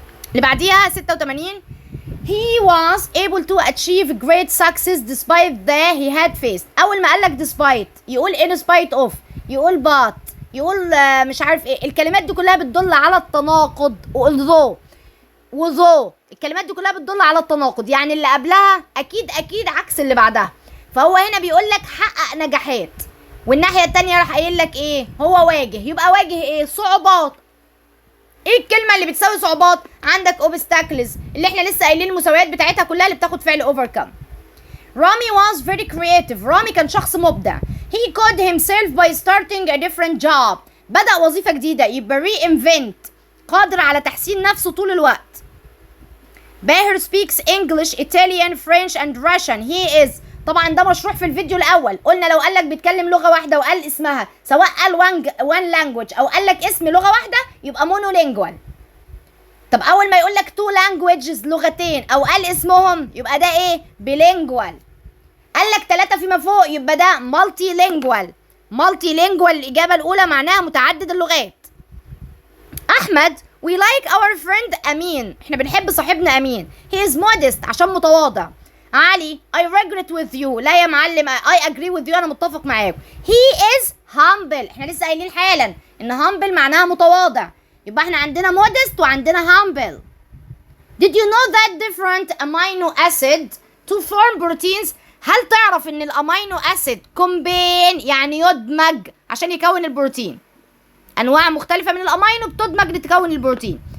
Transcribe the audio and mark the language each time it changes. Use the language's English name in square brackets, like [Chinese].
[Arabic] اللي بعديها [English] 86 he was able to achieve great success despite that he had faced. [Arabic] اول ما قالك despite يقول in spite of، يقول but، يقول مش عارف ايه. الكلمات دي كلها بتدل على التناقض، وذو الكلمات دي كلها بتدل على التناقض، يعني اللي قبلها اكيد عكس اللي بعدها. فهو هنا بيقول لك حقق نجاحات، والناحيه الثانيه راح قايل لك ايه؟ هو واجه، يبقى واجه ايه؟ صعوبات. ايه الكلمه اللي بتساوي صعوبات؟ عندك obstacles اللي احنا لسه قايلين المساويات بتاعتها كلها اللي بتاخد فعل overcome. [English] رامي was very creative. [Arabic] رامي كان شخص مبدع. [English] he called himself by starting a different job. [Arabic] بدأ وظيفة جديدة، يبقى reinvent قادر على تحسين نفسه طول الوقت. [English] باهر speaks English, Italian, French and Russian. he is [Arabic] طبعا ده مشروح في الفيديو الاول، قلنا لو قالك بيتكلم لغه واحده وقال اسمها، سواء قال [English] one language [Arabic] او قالك اسم لغه واحده يبقى monolingual. طب اول ما يقول لك [English] two languages [Arabic] لغتين او قال اسمهم يبقى ده ايه؟ bilingual. قال لك 3 فيما فوق يبقى ده multilingual. multilingual الإجابة الأولى معناها متعدد اللغات. [English] أحمد we like our friend أمين. [Arabic] احنا بنحب صاحبنا أمين. [English] he is modest [Arabic] عشان متواضع. [English] علي I regret with you. [Arabic] لا يا معلم [English] I agree with you [Arabic] أنا متفق معاك. [English] he is humble. [Arabic] احنا لسه قايلين حالا إن humble معناها متواضع. يبقى احنا عندنا modest وعندنا humble. [English] did you know that different amino acid to form proteins؟ [Arabic] هل تعرف ان الامينو اسيد كومبين يعني يدمج عشان يكون البروتين؟ انواع مختلفه من الامينو بتدمج لتكون البروتين.